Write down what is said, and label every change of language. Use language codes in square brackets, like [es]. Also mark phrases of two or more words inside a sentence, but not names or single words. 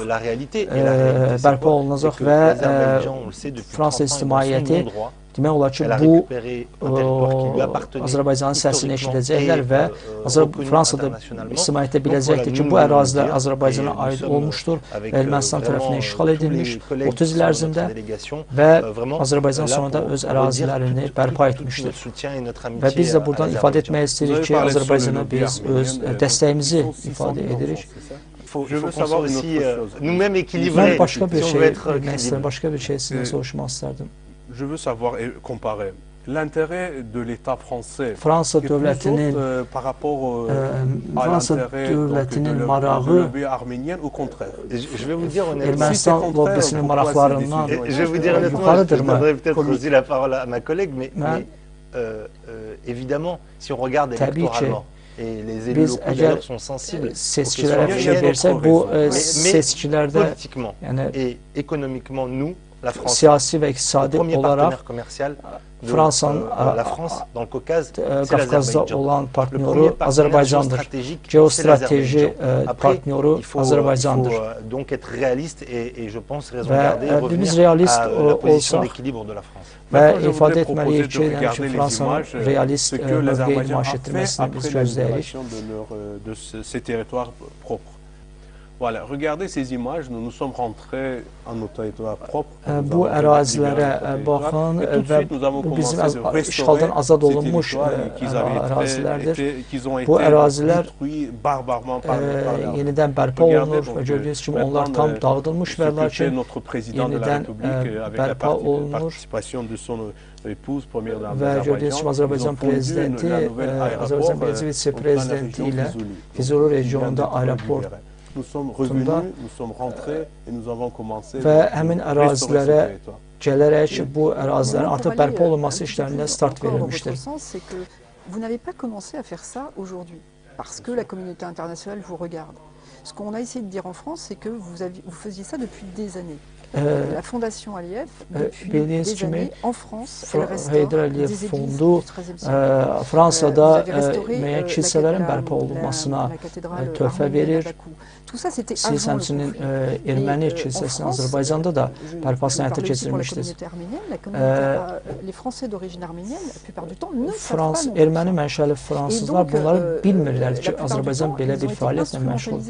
[az] bərpa olunacaq və Fransa ictimaiyyəti demək olar ki, bu Azərbaycanın səsini eşidəcəklər və Fransada ictimaiyyətdə biləcəkdir ki, bu ərazilər Azərbaycana aid olmuşdur, Ermənistan tərəfindən işğal edilmiş 30 il ərzində və Azərbaycan sonunda öz ərazilərini bərpa etmişdir. Və biz də buradan ifadə etmək istəyirik ki, Azərbaycana biz öz dəstəyimizi ifadə edirik. Mən başqa bir şey bilmək istəyirəm, başqa bir şey sizdən soruşmaq istərdim. [fr] Je veux savoir et comparer l'intérêt de l'État français [az] Fransa dövlətinin [fr] par rapport à l'intérêt de lobby arménienne ou contraire. Je vais vous dire honnêtement, [az] Ermənistan lobbisinin maraqlarından [fr] je vais vous dire honnêtement, je donnerai peut-être aussi la parole à ma collègue, mais évidemment, si on regarde électoralement, et les élus locaux d'ailleurs sont sensibles [az] seçkilərə fikir versək, bu seçkilərdə [fr] politiquement et économiquement, nous, [az] siyasi və iqtisadi olaraq Fransanın Qafqazda olan partnyoru Azərbaycandır. Geostrateji partnyoru Azərbaycandır. Və biz realist olsaq və ifadə etməliyik ki, Fransanın realist mövqeyi nümayiş etdirməsini biz gözləyirik. [fr] Voilà, regardez ces images, nous nous sommes rentrés en nos territoires propres. [az] Bu ərazilərə baxın və bu bizim işğaldan azad olunmuş ərazilərdir. Bu ərazilər yenidən bərpa olunur və gördüyünüz kimi onlar tam dağıdılmış və lakin yenidən bərpa olunur. Və gördüyünüz kimi Azərbaycan prezidenti, Azərbaycan birinci vitse-prezidenti ilə Füzuli regionunda aeroport və həmin ərazilərə gələrək bu ərazilərin artıq bərpa olunması işlərinə start verilmişdir. [fr] Vous n'avez pas commencé à faire ça aujourd'hui, parce que la communauté internationale vous regarde. Ce qu'on a essayé de dire en France, c'est que vous faisiez ça depuis des années. La Fondation Aliyev, depuis des années, en France, elle restaure des églises du XIIIe [az] Fransada müəyyən kilsələrin bərpa olunmasına töhfə verir. Siz həmçinin erməni kilsəsinin Azərbaycanda da bərpasını həyata keçirmişdiniz. Erməni mənşəli fransızlar bunları bilmirlər ki, Azərbaycan belə bir fəaliyyətlə məşğuldur.